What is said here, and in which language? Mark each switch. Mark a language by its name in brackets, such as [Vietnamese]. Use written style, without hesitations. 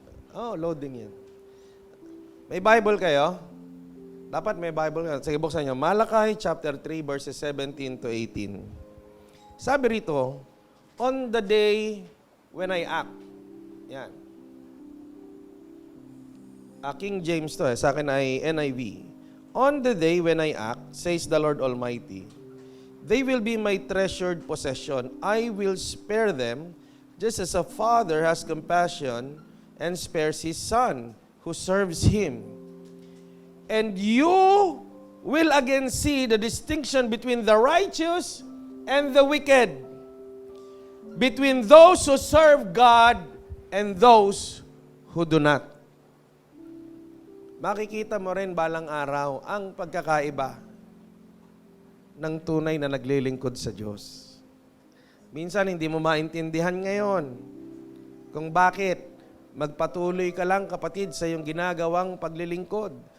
[Filipino] Oh, loading yan. May Bible kayo? Dapat may Bible kayo. Sige, buksan nyo. [English] Malachi chapter 3, verses 17 to 18. [Filipino] Sabi rito, [English] on the day when I act. Yan. [Filipino] King James to sa akin ay NIV. [English] On the day when I act, says the Lord Almighty, they will be my treasured possession. I will spare them, just as a father has compassion and spares his son who serves him. And you will again see the distinction between the righteous and the wicked, between those who serve God and those who do not. [Filipino] Makikita mo rin balang araw ang pagkakaiba ng tunay na naglilingkod sa Diyos. Minsan hindi mo maintindihan ngayon kung bakit magpatuloy ka lang, kapatid, sa iyong ginagawang paglilingkod.